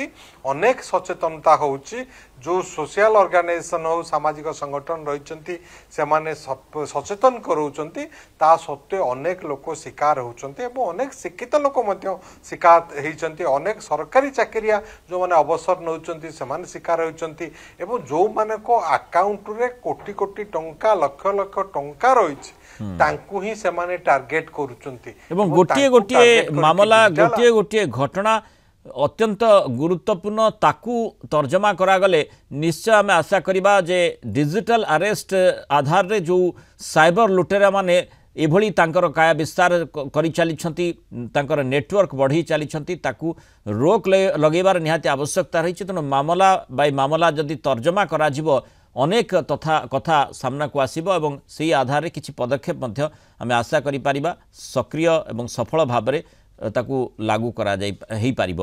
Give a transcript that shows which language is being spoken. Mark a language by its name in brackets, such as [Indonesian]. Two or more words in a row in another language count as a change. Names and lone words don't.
[Odia] ଅନେକ ସଚେତନତା ହେଉଛି ଯୋ [English] social organisation [Odia] ହୋ ସାମାଜିକ ସଂଗଠନ ରହି ସେ ମାନେ ସଚେତନ କରୁଛନ୍ତି ତା ସତ୍ତ୍ୱେ ଅନେକ ଲୋକ ଶିକାର ହେଉଛନ୍ତି ଏବଂ ଅନେକ ଶିକ୍ଷିତ ଲୋକ ମଧ୍ୟ ଶିକାର ହେଉଛନ୍ତି ଅନେକ ସରକାରୀ ଚାକିରିଆ ଯୋ ମାନେ ଅବସର ନେଉଛନ୍ତି ସେ ମାନେ ଶିକାର ହେଉଛନ୍ତି ଏବଂ ଯୋ ମାନେ କୋ ଆକାଉଣ୍ଟ ରେ କୋଟି କୋଟି ଟଙ୍କା ଲକ୍ଷ ଲକ୍ଷ ଟଙ୍କା ରହିଛି ତାଙ୍କୁ ହିଁ ସେ ମାନେ ଟାର୍ଗେଟ କରୁଛନ୍ତି ଏବଂ ଗୋଟିଏ ଗୋଟିଏ ମାମଲା ଗୋଟିଏ ଗୋଟିଏ ଘଟଣା ଅତ୍ୟନ୍ତ ଗୁରୁତ୍ୱପୂର୍ଣ୍ଣ ତାକୁ ତର୍ଜମା କରାଗଲେ ନିଶ୍ଚୟ ଆମେ ଆଶା କରିବା ଯେ [English] digital arrest [Odia] ଆଧାର ରେ ଯୋ ସାଇବର ଲୁଟେରା ମାନେ ଏଭଳି ତାଙ୍କର କାର୍ଯ୍ୟ ବିସ୍ତାର କରି ଚାଲିଛନ୍ତି ତାଙ୍କର ନେଟୱର୍କ ବଢ଼ି ଚାଲିଛନ୍ତି ତାକୁ ରୋକ ଲଗାଇବାର ନିହାତି ଆବଶ୍ୟକତା ରହି ତେଣୁ ମାମଲା ବାଏ ମାମଲା ଯଦି ତର୍ଜମା କରା ଯିବ ଅନେକ ତଥା କଥା ସାମ୍ନା କୁ ଆସିବ ଏବଂ ସେହି ଆଧାର ରେ କିଛି ପଦକ୍ଷେପ ମଧ୍ୟ ଆମେ ଆଶା କରି ପାରିବା ସକ୍ରିୟ ଏବଂ ସଫଳ ଭାବ ରେ ତାକୁ ଲାଗୁ କରା ଯାଇ ହୋଇ ପାରିବ।